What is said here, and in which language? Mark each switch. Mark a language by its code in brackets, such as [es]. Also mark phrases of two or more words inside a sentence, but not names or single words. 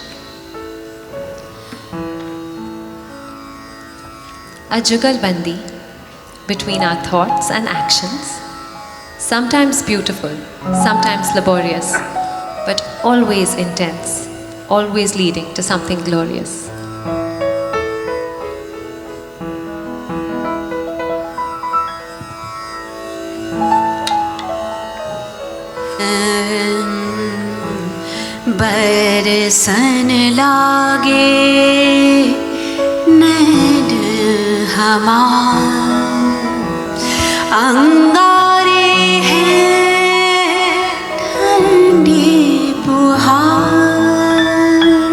[en] A jugalbandi between our thoughts and actions, sometimes beautiful, sometimes laborious, but always intense, always leading to something glorious. [hi] बरसन लागे नैन हमार, अंगारे हैं ठंडी बुहार,